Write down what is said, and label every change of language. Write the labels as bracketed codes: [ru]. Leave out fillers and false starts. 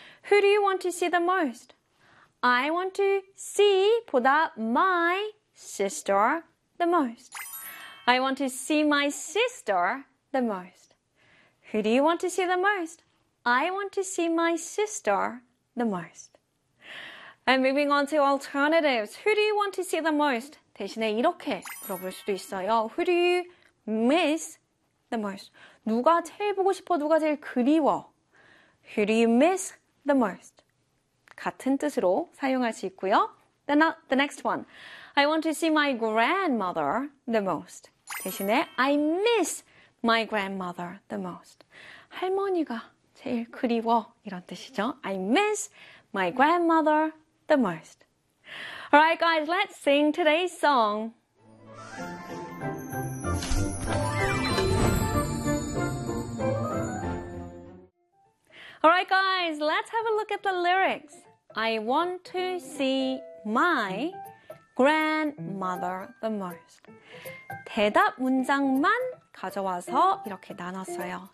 [en] Who do you want to see the most? I want to see 보다 my sister the most. I want to see my sister the most. Who do you want to see the most? I want to see my sister the most. And moving on to alternatives. Who do you want to see the most? [ko] 대신에 이렇게 물어볼 수도 있어요. [en] Who do you miss the most? [ko] 누가 제일 보고 싶어? 누가 제일 그리워? [en] Who do you miss the most? [ko] 같은 뜻으로 사용할 수 있고요. [en] The next one. I want to see my grandmother the most. [ko] 대신에 [en] I miss my grandmother the most. [ko] 할머니가 제일 그리워. 이런 뜻이죠. [en] I miss my grandmother the most. Alright, guys, let's sing today's song. Alright, guys, let's have a look at the lyrics. I want to see my grandmother the most. [ko] 대답 문장만 가져와서 이렇게 나눴어요.